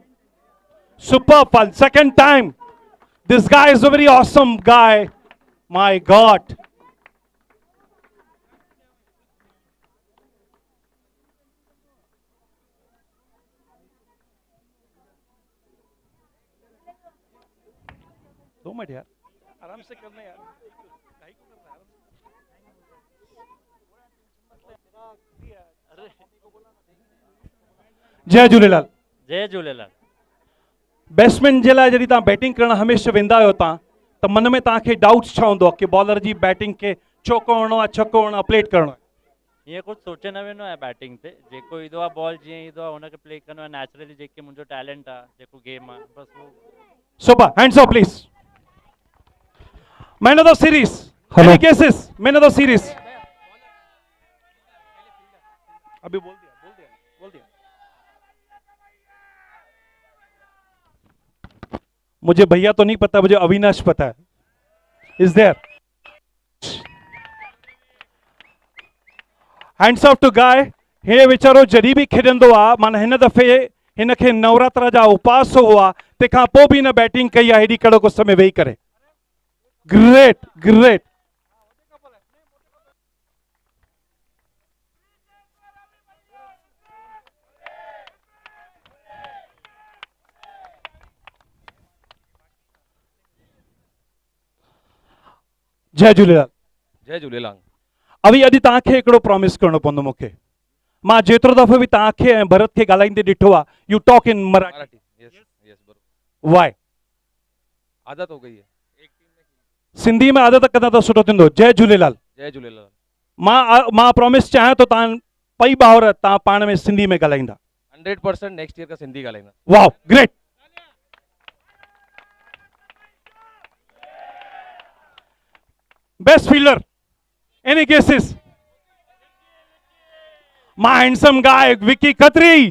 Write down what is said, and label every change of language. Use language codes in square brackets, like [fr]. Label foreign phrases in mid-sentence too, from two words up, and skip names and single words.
[en] Superb fun. Second time. This guy is a very awesome guy. My God. [hi] दो मिनट यार आराम से करना यार। [sd] जय झूलेलाल। जय झूलेलाल। बैट्समैन जे लाइ जॾहिं तव्हां बैटिंग करण हमेशह वेंदा आहियो तव्हां त मन में तव्हांखे डाउट्स छा हूंदो आहे कि बॉलर जी बैटिंग खे चौको हणणो आहे, छक्को हणणो आहे, प्लेट करणो आहे? ईअं कुझु सोचे न वेंदो आहे बैटिंग ते। जेको ईंदो आहे बॉल जीअं ईंदो आहे हुनखे प्ले करिणो आहे नेचुरली। जेके मुंहिंजो टैलेंट आहे, जेको गेम आहे, बसि उहो। [en] Super. Hands up, please. Man of the series. Hello. Any guesses? Man of the series. [hi] अभी बोल दिया। मुझे भैया तो नहीं पता, मुझे अविनाश पता है। [en] Is there? Hands up to guy. [sd] हे वीचारो जॾहिं बि खेॾंदो आहे माना हिन दफ़े हिनखे नवरात्रा जा उपास हुआ तंहिंखां पोइ बि हिन बैटिंग कई आहे हेॾी कड़क उस में वेही करे। [en] great great. [sd] जय झूलेलाल। जय झूलेलाल। अभी अॼु तव्हांखे हिकिड़ो प्रॉमिस करणो पवंदो मूंखे। मां जेतिरो दफ़ो बि तव्हांखे ऐं भरत खे ॻाल्हाईंदे ॾिठो आहे [en] you talk in Marathi. [mr] यस बरोबर। [en] वाई? [hi] आदत हो गई है। एक टीम में [sd] सिंधी में आदत कंदा त सुठो थींदो। जय झूलेलाल। जय झूलेलाल। मां प्रॉमिस चाहियां तो तव्हां पई भाउर तव्हां पाण में सिंधी में ॻाल्हाईंदा। 100% [en] next year [sd] का सिंधी ॻाल्हाईंदा। [en] वाह great. Best fielder any guesses? My handsome guy, Vicky Khatri.